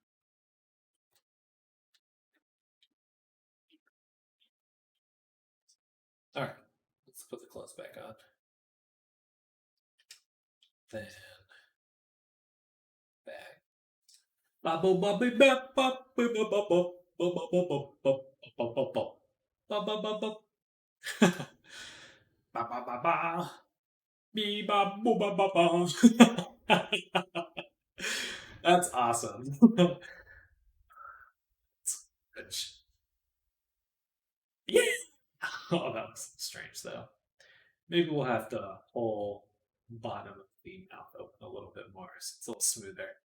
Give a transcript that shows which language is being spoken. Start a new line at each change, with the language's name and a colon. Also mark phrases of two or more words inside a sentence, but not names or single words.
English: All right, let's put the clothes back on. Then back. Bubble bubble bop bop bubble bubble bubble bubble bubble bubble bubble bubble. Ba ba ba ba. Bee ba boo ba ba ba. That's awesome. Yeah. Oh, that was strange though. Maybe we'll have to pull bottom of the mouth open a little bit more so it's a little smoother.